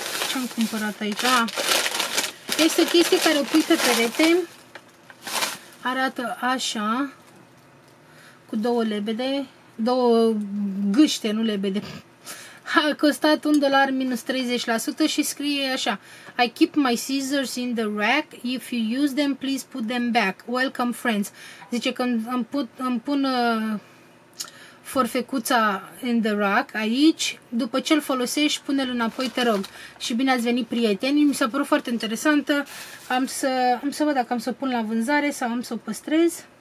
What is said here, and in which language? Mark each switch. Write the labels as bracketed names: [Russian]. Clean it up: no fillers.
[Romanian] Ce am cumpărat aici? Este o chestie care o pui pe perete. Arată așa. Cu 2 lebede. 2 gâște, nu lebede. A costat $1 minus 30% și scrie așa: [English] I keep my scissors in the rack. If you use them, please put them back. Welcome, friends. [Romanian] Zice că îmi pun forfecuța [English] in the rack [Romanian] aici. După ce îl folosești, pune-l înapoi, te rog. Și bine ați venit, prieteni. Mi s-a părut foarte interesantă. Am să văd dacă am să o pun la vânzare sau am să o păstrez.